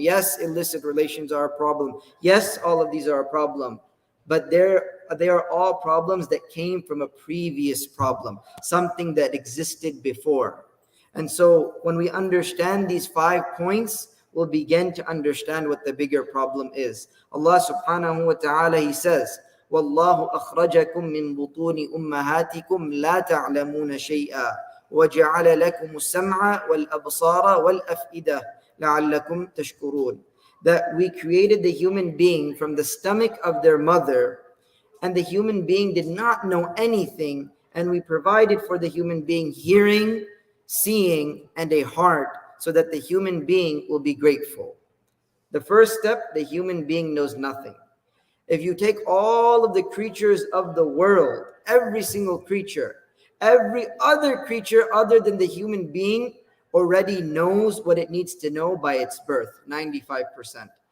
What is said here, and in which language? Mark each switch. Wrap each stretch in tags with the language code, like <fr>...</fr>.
<en>Yes, illicit relations are a problem. Yes, all of these are a problem. But they are all problems that came from a previous problem, something that existed before. And so when we understand these 5 points, we'll begin to understand what the bigger problem is. Allah subhanahu wa ta'ala, He says,</en> <ar>وَاللَّهُ أَخْرَجَكُم مِّن بُطُونِ أُمَّهَاتِكُمْ لَا تَعْلَمُونَ شَيْئًا وَجَعَلَ لَكُمُ السَّمْعَ وَالْأَبْصَارَ وَالْأَفْئِدَةَ لَعَلَّكُمْ تَشْكُرُونَ.</ar> <en>That we created the human being from the stomach of their mother, and the human being did not know anything, and we provided for the human being hearing, seeing, and a heart, so that the human being will be grateful. The first step, the human being knows nothing. If you take all of the creatures of the world, every single creature, every other creature other than the human being already knows what it needs to know by its birth, 95%.</en>